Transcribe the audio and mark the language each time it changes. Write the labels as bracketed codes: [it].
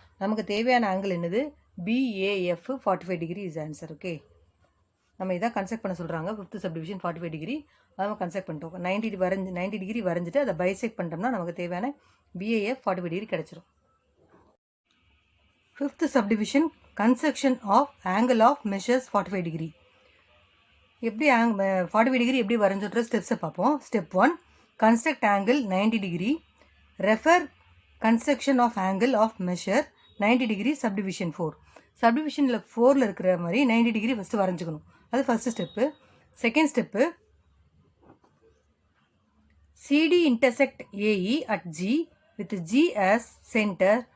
[ta] நமக்கு தேவையான ஆங்கிள் என்னது, PAF 45 degree is answer. Okay, நம்ம இதான் கன்ஸ்ட்ரக்ட் பண்ண சொல்கிறாங்க. 5th சப்டிவிஷன் 45 டிகிரி அதை கன்ஸ்ட்ரக்ட் பண்ணிட்டோம். 90 டிகிரி வரைஞ்சிட்டு அதை பைசெக்ட் பண்ணிட்டோம்னா நமக்கு தேவையான பிஏஎஃப் 45 டிகிரி கிடச்சிரும். 5th subdivision [en] construction of angle of measures 45 degree. [ta] எப்படி 45 டிகிரி எப்படி வரைஞ்சுன்ற ஸ்டெப்ஸை பார்ப்போம். Step 1, [en] Construct angle 90 degree. Refer construction of angle of measure 90 degree subdivision 4. [ta] சப்டிவிஷனில் 4ல் இருக்கிற மாதிரி 90 டிகிரி ஃபஸ்ட்டு வரைஞ்சிக்கணும். அது first step. Second step, [en] CD intersect AE at G with G as center.